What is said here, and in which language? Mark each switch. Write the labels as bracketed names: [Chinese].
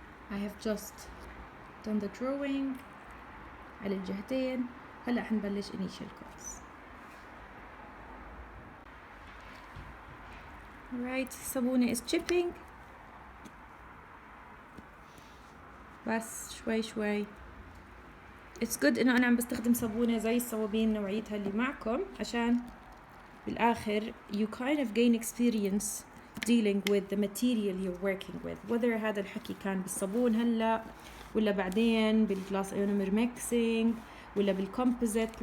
[English] I have just done the drawing [Arabic] على الجهتين. هلا حنبلش [English] initial cuts. Alright, صابونة is chipping. [Arabic] بس شوي [English] It's good [Arabic] إنه أنا عم بستخدم صابونة زي الصوابين نوعيتها اللي معكم، عشان بالآخر [English] you kind of gain experience dealing with the material you're working with, whether [Arabic] هذا الحكي كان بالصابون هلا ولا بعدين بالجلاس ايونومر ميكسينج ولا بالكومبوزيت.